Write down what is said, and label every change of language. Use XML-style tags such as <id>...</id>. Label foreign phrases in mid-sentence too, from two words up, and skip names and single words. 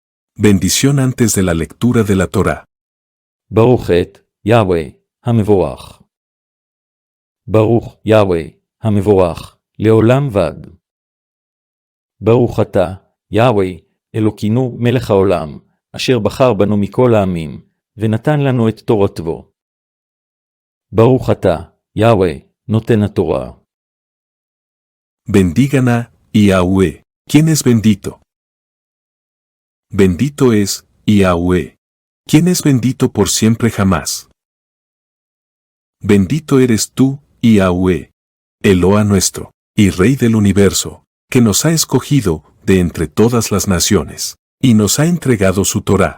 <es>Bendición antes de la lectura de la Torá.</es> <he>ברוך את יהוה המבורך. ברוך יהוה המבורך לעולם ועד. ברוך אתה, יהוה, אלוקינו מלך העולם, אשר בחר בנו מכל העמים, ונתן לנו את תורתו. ברוך אתה, יהוה, נותן התורה.</he> <es>Bendigan a Yahweh, quien es bendito. Bendito es Yahweh, quien es bendito por siempre jamás. Bendito eres tú, Yahweh, Eloa nuestro, y Rey del universo, que nos ha escogido de entre todas las naciones, y nos ha entregado su Torá.</es>